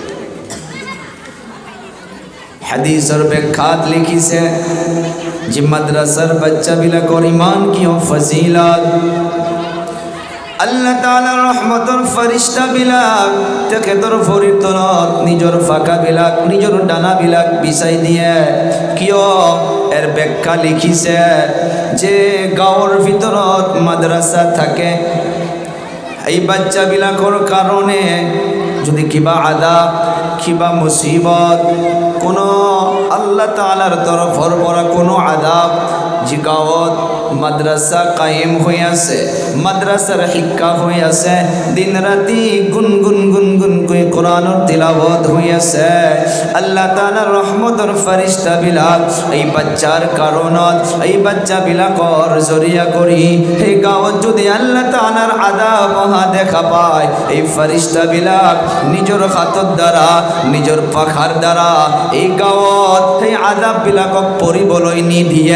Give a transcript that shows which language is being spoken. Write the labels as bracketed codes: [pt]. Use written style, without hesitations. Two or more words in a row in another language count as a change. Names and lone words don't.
[as] হাদিসৰ ব্যাখ্যাত লিখিছে যে মাদ্রাসার বাচ্চাবিলাকৰ ইমান কিয় ফজিলত, আল্লাহ তাআলাৰ ৰহমতৰ ফৰিস্তাবিলাক তেখেতৰ ভৰিৰ তলত নিজৰ ফাকাবিলাক, নিজৰ দানাবিলাক বিছাই দিয়ে। কিয়? এর ব্যাখ্যা লিখিছে যে গাঁৱৰ ভিতৰত মাদ্রাসা থাকে, এই বাচ্চাবিলাকৰ কাৰণে যদি কিবা আযাব, কিবা মুসিবত, কোনো আল্লাহ তাআলার তরফর পৰা কোনো আযাব, যে গাঁৱত মাদ্রাসা কায়েম হৈ আছে, মাদ্রাসাৰ শিক্ষা হৈ আছে, দিন ৰাতি গুনগুন গুনগুন কৰি কোরআনৰ তিলাৱত হৈ আছে, আল্লাহ তাআলাৰ ৰহমতৰ ফৰিস্তাবিলাক এই বাচ্চাৰ কাৰণত, এই বাচ্চাবিলাকৰ জৰিয়া কৰি সেই গাঁৱত যদি আল্লাহ তাআলাৰ আযাব অহা দেখা পায়, এই ফরিস্তাবিলাক নিজৰ হাতৰ দ্বাৰা, নিজৰ পাখাৰ দ্বাৰা এই গাঁৱত সেই আযাববিলাকক পৰিবলৈ নিদিয়ে।